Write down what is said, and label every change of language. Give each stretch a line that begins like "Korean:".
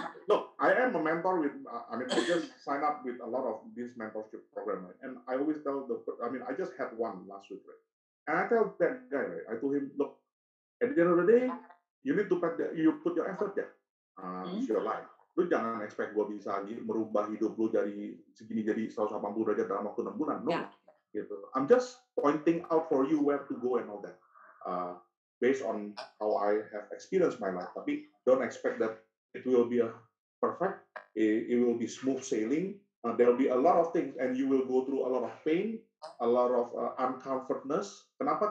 English: Look, I am a mentor with, I just sign up with a lot of this mentorship program, right? And I always tell I just had one last week, right? And I tell that guy, right? I told him, look, at the end of the day, you need to put your effort, ya. It's your life.
Indonesian: Lu jangan expect gue bisa merubah hidup lu dari segini jadi 180 derajat dalam waktu 6 bulan.
English: No.
Indonesian: Gitu.
English: I'm just pointing out for you where to go and all that. Based on how I have experienced my life. Tapi don't expect that it will be perfect. It will be smooth sailing. There will be a lot of things and you will go through a lot of pain, a lot of uncomfortness. Kenapa?